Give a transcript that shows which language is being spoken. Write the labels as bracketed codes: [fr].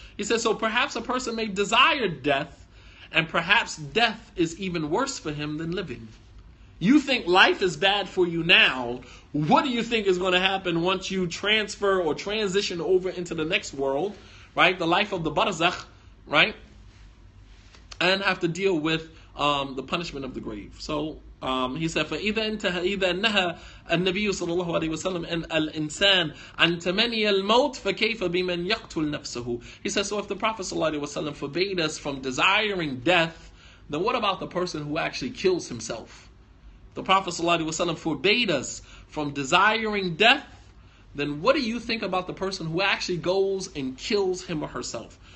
[en] He says, so perhaps a person may desire death, and perhaps death is even worse for him than living. You think life is bad for you now. What do you think is going to happen once you transfer or transition over into the next world, right? The life of the barzakh, right? And have to deal with the punishment of the grave. [ar] So he said, فَإِذَا نَهَى النَّبِيُّ صلى الله عليه وسلم أن الإنسان عن تمني الموت فكيف بمن يقتل نفسه. [en] He says, so if the Prophet صلى الله عليه وسلم forbade us from desiring death, then what about the person who actually kills himself? The Prophet صلى الله عليه وسلم forbade us from desiring death, then what do you think about the person who actually goes and kills him or herself?